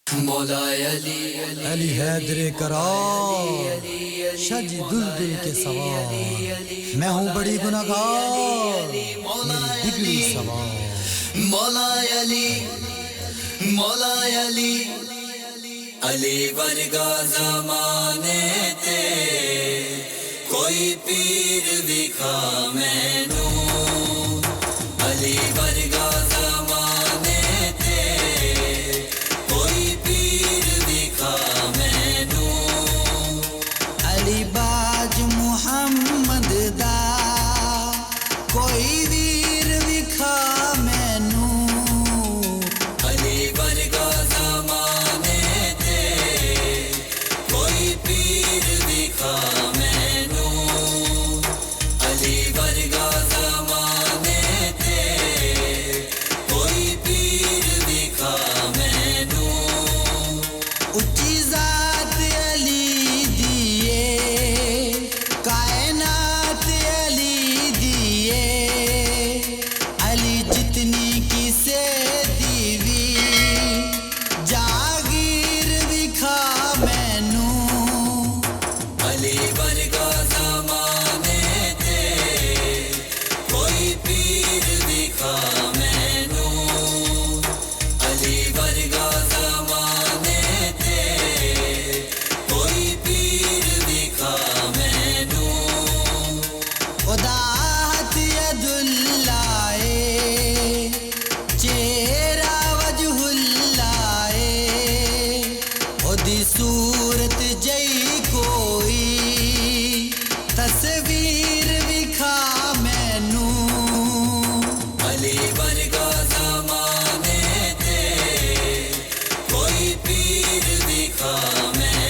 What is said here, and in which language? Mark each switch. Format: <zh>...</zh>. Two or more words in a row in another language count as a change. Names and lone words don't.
<pa>مولا علی</pa> <ur>حیدر کرار شج دلدل کے سوار میں ہوں بڑی گناہگار میری بگڑی سوار</ur> <pa>مولا علی علی ورگا زمانے تے کوئی پیر وکھا مینو علی ورگا زمانے تے کوئی پیر وکھا مینو علی باج محمد دا کوئی ویر وکھا مینو علی ورگا زمانے تے کوئی پیر وکھا مینو علی ورگا زمانے تے کوئی پیر وکھا مینو اچھی ذات علی دیے کائنات علی دیے علی جتنی کسے دیوی جاگیر وکھا مینو علی ورگا زمانے تے کوئی پیر وکھا مینو علی ورگا زمانے تے کوئی پیر وکھا مینو خدا ہاتھ ید اللہ چہرہ وجہ اللہ دی صورت جئی کوئی تصویر وکھا مینو علی ورگا زمانے تے کوئی پیر وکھا</pa>